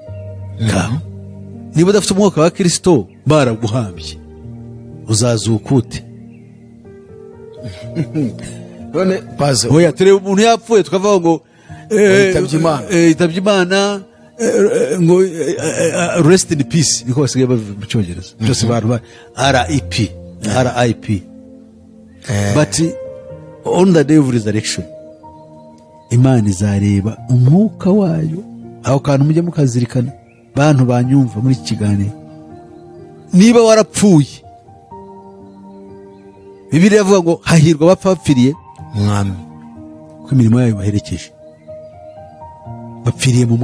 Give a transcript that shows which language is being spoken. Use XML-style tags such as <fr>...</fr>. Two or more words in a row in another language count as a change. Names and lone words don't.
<rw>Niba udafite umwuka wa Kristo baraguhambye, uzazuka ute? none paze Oya, tureba umuntu yapfuye tukavuga ngo yitabye Imana, ngo</rw> <en>rest in peace,</en> <rw>niko basigaye bavuga mu Cyongereza. Byose bantu</rw> <en>RIP. But on the day of resurrection,</en> <rw>Imana izareba umwuka wayo. Aho kantu mujye mukazirikana, bantu banyumva muri iki kiganiro. Niba warapfuye, Bibiliya yavuga ngo hahirwa abapfa bapfiriye mwami, ko imirimo yayo baherekeje, bapfiriye mu</rw>